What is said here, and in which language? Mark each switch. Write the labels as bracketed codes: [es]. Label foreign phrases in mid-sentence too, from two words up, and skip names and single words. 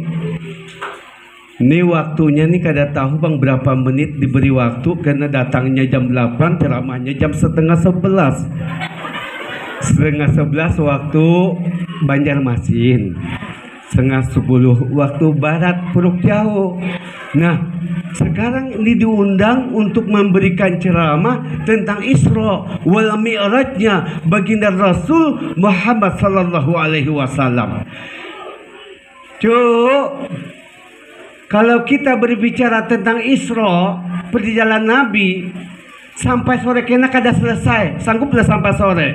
[id] Ini waktunya nih kada tahu bang berapa menit diberi waktu, karena datangnya jam 8, ceramahnya jam setengah 11 waktu Banjarmasin, setengah 10 waktu Barat Puruk Jauh. Nah, sekarang ini diundang untuk memberikan ceramah tentang Isra wal Mi'rajnya baginda Rasul Muhammad [ar] صلى الله عليه وسلم. [id] Kalau kita berbicara tentang Isra, perjalanan Nabi sampai sore kena kada selesai, sangguplah sampai sore.